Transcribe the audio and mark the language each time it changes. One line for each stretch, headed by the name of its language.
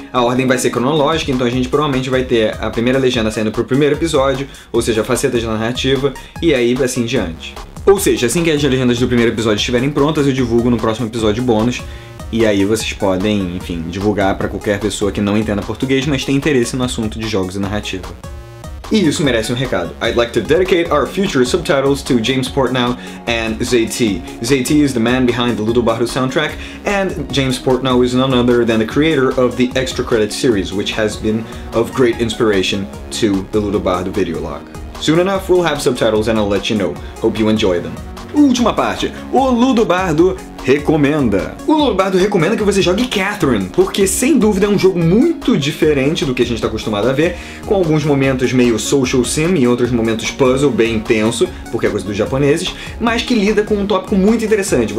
Portuguese: A ordem vai ser cronológica, então a gente provavelmente vai ter a primeira legenda saindo pro primeiro episódio, ou seja, a faceta de narrativa, e aí assim em diante. Ou seja, assim que as legendas do primeiro episódio estiverem prontas, eu divulgo no próximo episódio bônus, e aí vocês podem, enfim, divulgar para qualquer pessoa que não entenda português, mas tem interesse no assunto de jogos e narrativa. E isso merece um recado.
English: I'd like to dedicate our future subtitles to James Portnow and ZT. ZT is the man behind the Ludobardo soundtrack, and James Portnow is none other than the creator of the Extra Credits series, which has been of great inspiration to the Ludobardo video log. Soon enough, we'll have subtitles and I'll let you know. Hope you enjoy them.
Portuguese: Última parte, o Ludobardo recomenda. O Ludobardo recomenda que você jogue Catherine, porque sem dúvida é um jogo muito diferente do que a gente está acostumado a ver, com alguns momentos meio social sim e outros momentos puzzle bem intenso, porque é coisa dos japoneses, mas que lida com um tópico muito interessante.